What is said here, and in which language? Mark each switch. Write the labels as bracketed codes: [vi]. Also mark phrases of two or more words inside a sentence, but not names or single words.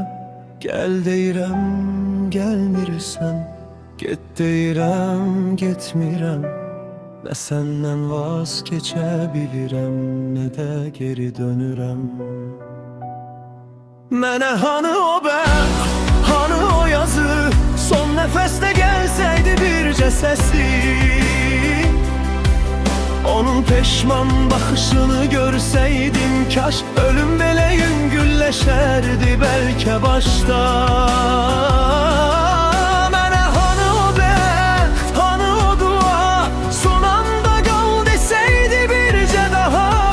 [az] Gel deyirəm, gelmirsən, get deyirəm, getmirəm. [tr] Ne senden vazgeçebilirim, ne de [az] geri dönürəm. Mənə hanı o ben, hanı o yazı, son nefeste gelseydi bircə səsi. [tr] Onun peşman bakışını görseydim, [az] kaş ölüm belə yüngülləşərdi [tr] belki başta. [az] Mənə hanı o bəxt, hanı o dua, son anda qal deseydi bircə daha.